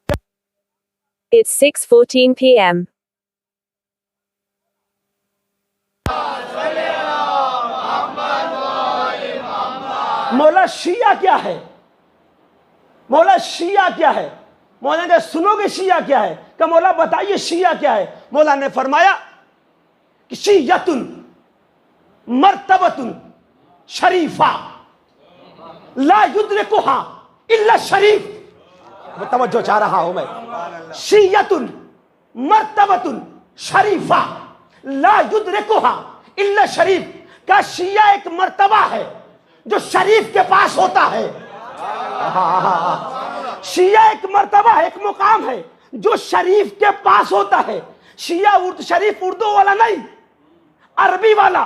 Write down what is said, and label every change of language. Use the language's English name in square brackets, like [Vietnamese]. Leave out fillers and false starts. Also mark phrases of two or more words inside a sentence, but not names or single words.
[English] It's 6:14 p.m. [Urdu] مولا شیعہ کیا ہے؟ مولا شیعہ کیا ہے? مولا نے سنوگے شیعہ کیا ہے؟ کہا مولا بتائیے شیعہ کیا ہے? مولا نے فرمایا کہ [Arabic] شيعة مرتبة شريفة لا يدركها إلا شريف. [Urdu] توجہ چاہ رہا ہوں میں. [Arabic] شيعة مرتبة شريفة لا يدركها إلا شريف. [Urdu] کہ شیعہ ایک مرتبہ ہے جو شریف کے پاس ہوتا ہے. شیعہ ایک مرتبہ ہے، ایک مقام ہے جو شریف کے پاس ہوتا ہے. شیعہ شریف اردو والا نہیں، عربی والا.